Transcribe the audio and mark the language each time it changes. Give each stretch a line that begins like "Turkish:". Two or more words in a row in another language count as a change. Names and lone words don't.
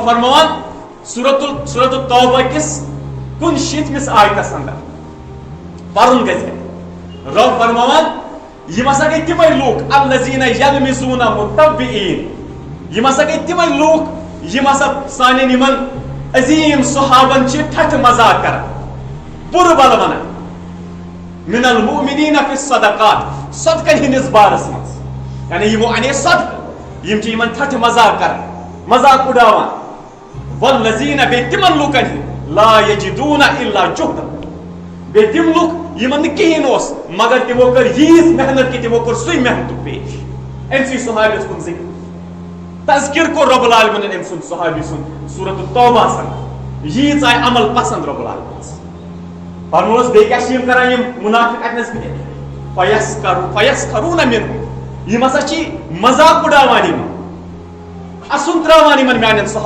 Kashmiri: فرماوان سورۃ التوبہ کِس 69 آیتس انٛدر پرُن گژھِ رۄب فرماوان یِم ہسا گٔے تِمے لوٗکھ
Arabic: الذیٖنَ یلمِزوٗنَ مُتَبِعیٖن
Kashmiri: یِم ہسا گٔے تِمے لوٗکھ یِم ہسا سانٮ۪ن یِمن عظیٖم صحابن چھِ ٹھٹھٕ مزاق کران بُرٕ بلہٕ ونان
Arabic: من المؤمنین فی الصدقات
Kashmiri: صدقن ہٕنٛدِس بارس منٛز یعنی یِمو انے صدقہٕ یِم چھِ یِمن ٹھٹھٕ مزاق کران مزاق اُڑاوان والذیٖنَ بیٚیہِ تِمن لُکن ہٕنٛدۍ
Arabic: لا یجدوٗنَ الا جہدا
Kashmiri: بیٚیہِ تِم لُکھ یِمن نہٕ کِہینۍ اوس مگر تِمو کٔر ییٖژ محنت کہِ تِمو کوٚر سُے محنتُک پیش أمسٕے صحابیس کُن ذِکر تذکِر کوٚر رۄب العالمیٖنن أمۍ سُنٛد صحابی سُنٛد سورۃ التوبہس انٛدر ییٖژ آیہِ عمل پسنٛد رۄب العالمیٖنس فرمووس بیٚیہِ کیٛاہ چھِ یِم کران یِم مُنافِق اتنس بِہِتھ
Arabic: فیسخرون منہُم
Kashmiri: یِم ہسا چھِ مزاق اُڑاوان یِمن اَسُن تراوان یِمن میانٮ۪ن